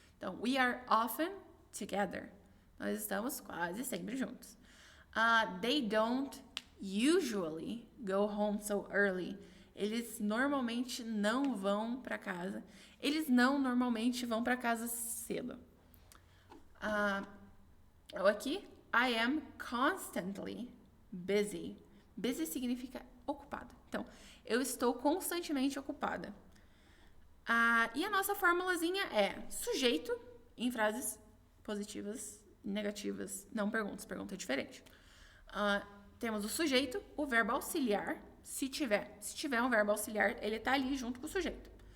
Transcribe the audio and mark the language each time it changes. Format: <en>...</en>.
<pt>Então,</pt> <en>we are often together.</en> <pt>Nós estamos quase sempre juntos.</pt> <en>They don't usually go home so early.</en> <pt>Eles normalmente não vão para casa. Eles não normalmente vão para casa cedo. Aqui,</pt> <en>I am constantly busy.</en> <pt>Busy significa ocupado. Então, eu estou constantemente ocupada. E a nossa formulazinha é sujeito em frases positivas, negativas, não perguntas, pergunta é diferente. Temos o sujeito, o verbo auxiliar, se tiver um verbo auxiliar, ele está ali junto com o sujeito.</pt>